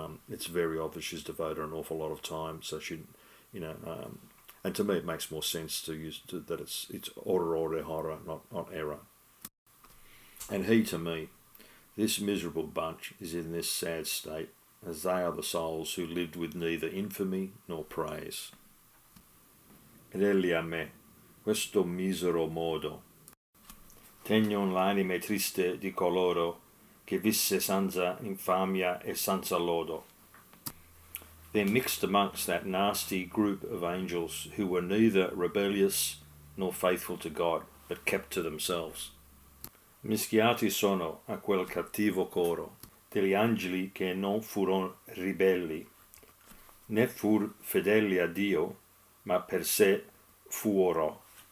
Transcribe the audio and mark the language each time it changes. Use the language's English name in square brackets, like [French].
[English] It's very obvious she's devoted an awful lot of time. So she, and to me it makes more sense to use that it's orrore horror, not error. And he to me, this miserable bunch is in this sad state, as they are the souls who lived with neither infamy nor praise. [Italian] Ed egli a me, questo misero modo, tegnon l'anime triste di coloro che visse senza infamia e senza lodo. [English] They're mixed amongst that nasty group of angels who were neither rebellious nor faithful to God, but kept to themselves. [Italian] Mischiati sono a quel cattivo coro degli angeli che non furono ribelli, né fur fedeli a Dio, ma per sé fuoro.